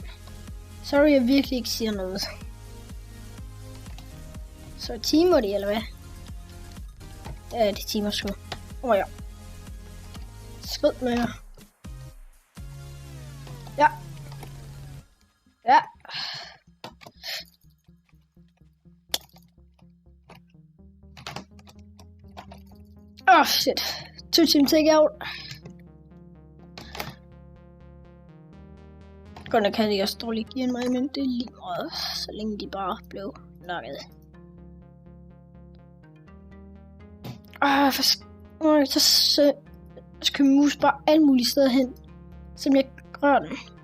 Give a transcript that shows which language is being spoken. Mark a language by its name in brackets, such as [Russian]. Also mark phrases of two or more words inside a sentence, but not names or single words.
[Danish] Sorry, jeg virkelig ikke siger noget. Så timer de, eller hvad? Ja, det timer sgu. Ja. Skrid med jer. Ja. Ja. Shit. [English] 2 team take out. [Danish] Godt nok havde de også dårligt givet mig, men det er lige meget, så længe de bare blev nakket. Så skal min mus bare alle mulige steder hen, som jeg rører den.